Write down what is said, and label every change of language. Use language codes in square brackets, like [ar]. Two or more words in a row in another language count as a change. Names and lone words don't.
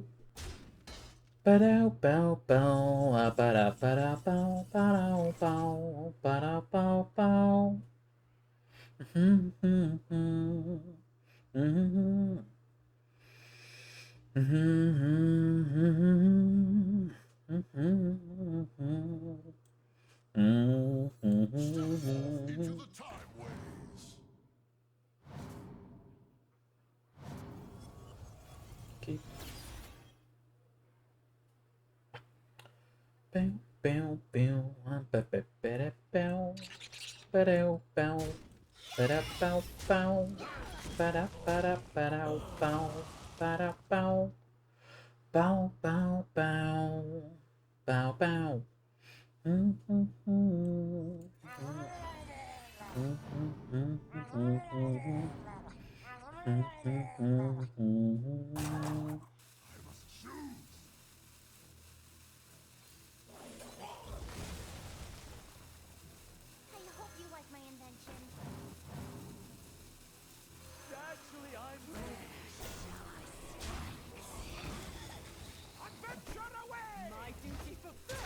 [en] Ba-dow bow bow, ba-da ba-da bow, ba-dow bow, ba-da bow bow. Into the time ways. Keep. Bow, bow, bow, ba-ba-ba-da bow, ba-dow bow, ba-da bow bow, ba-da ba-da ba-dow bow, ba-da bow, bow bow bow, bow bow. I hope you like my invention. Actually, I'm adventure away! My duty fulfilled.